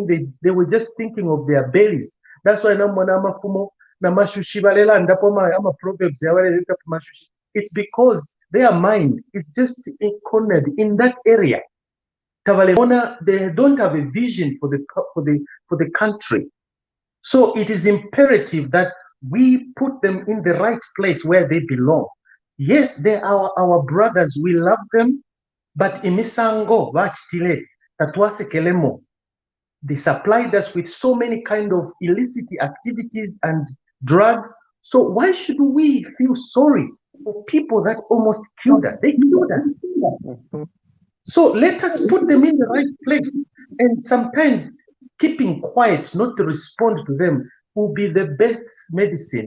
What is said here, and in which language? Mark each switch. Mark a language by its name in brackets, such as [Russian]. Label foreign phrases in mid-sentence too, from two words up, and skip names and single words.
[English] They were just thinking of their bellies. That's why it's because their mind is just cornered in that area. They don't have a vision for the country. So it is imperative that we put them in the right place where they belong. Yes, they are our brothers. We love them, but [Bemba] imisango vachitile tatwase kelemo. [English] They supplied us with so many kind of illicit activities and drugs. So why should we feel sorry for people that almost killed us? They killed us. So let us put them in the right place. And sometimes keeping quiet, not to respond to them, will be the best medicine.